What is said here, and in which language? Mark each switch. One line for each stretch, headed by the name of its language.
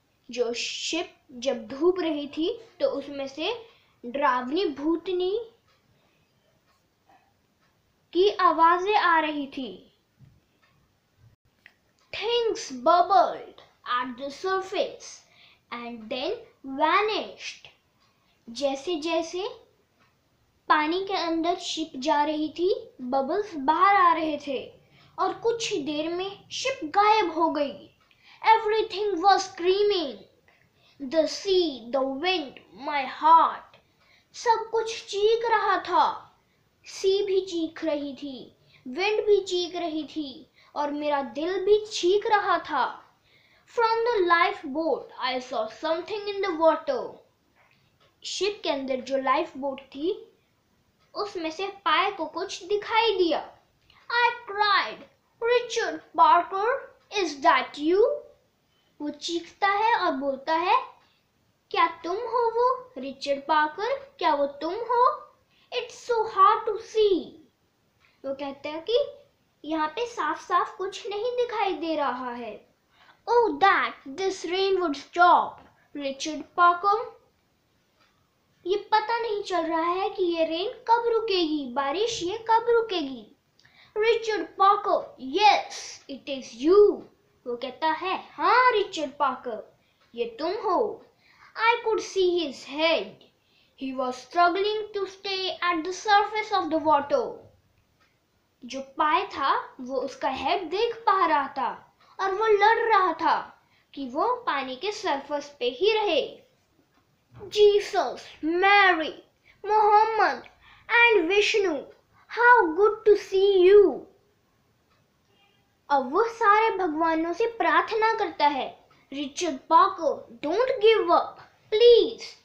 Hindi: जो शिप जब डूब रही थी तो उसमें से डरावनी भूतनी की आवाजें आ रही थी.
English: Things bubbled at the surface and then vanished.
Hindi: जैसे जैसे पानी के अंदर शिप जा रही थी, बबल्स बाहर आ रहे थे और कुछ ही देर में शिप गायब हो गई.
English: Everything was screaming. The sea, the wind, my heart.
Hindi: सब कुछ चीख रहा था. सी भी चीख रही थी, विंड भी चीख रही थी और मेरा दिल भी चीख रहा था.
English: From the lifeboat, I saw something in the water.
Hindi: Ship के अंदर जो लाइफ बोट थी उसमें से पाय को कुछ दिखाई दिया.
English: I cried, Richard Parker, is that you?
Hindi: वो चीखता है और बोलता है, क्या तुम हो वो? रिचर्ड पार्कर, क्या वो तुम हो?
English: It's so hard to see.
Hindi: वो कहता है कि यहाँ पे साफ साफ कुछ नहीं दिखाई दे रहा है.
English: Oh, that this rain would stop, Richard Parker.
Hindi: ये पता नहीं चल रहा है कि ये रेन कब रुकेगी, बारिश ये कब रुकेगी.
English: Richard Parker, yes it is you.
Hindi: वो कहता है, हाँ रिचर्ड पार्कर, ये तुम हो.
English: I could see his head. He was struggling to stay at the surface of the water.
Hindi: जो पाय था वो उसका हेड देख पा रहा था और वो लड़ रहा था कि वो पानी के सरफेस पे ही रहे.
English: Jesus, Mary, Muhammad and Vishnu, how good to see you.
Hindi: अब वो सारे भगवानों से प्रार्थना करता है. Richard Parker,
English: Don't give up please.